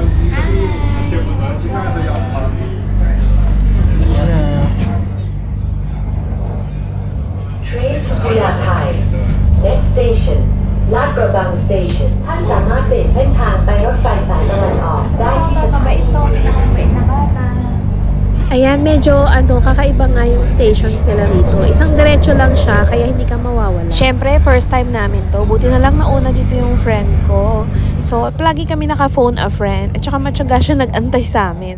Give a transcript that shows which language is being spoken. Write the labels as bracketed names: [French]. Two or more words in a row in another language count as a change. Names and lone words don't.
[English] Train to Kuyathai. Next station, Lat Krabang Station [Thai] ท่านสามารถเปลี่ยนเส้นทางไปรถไฟสายตะวันออกได้ที่สถานี [Filipino] Ayan, medyo kakaiba nga yung stations nila rito. Isang diretso lang siya, kaya hindi ka mawawala. Siyempre, [English] first time [Filipino] namin to. Buti na lang nauna dito yung friend ko. So, palagi kami naka- [English] phone a friend. [Filipino] At saka matyaga siya nag-antay sa amin.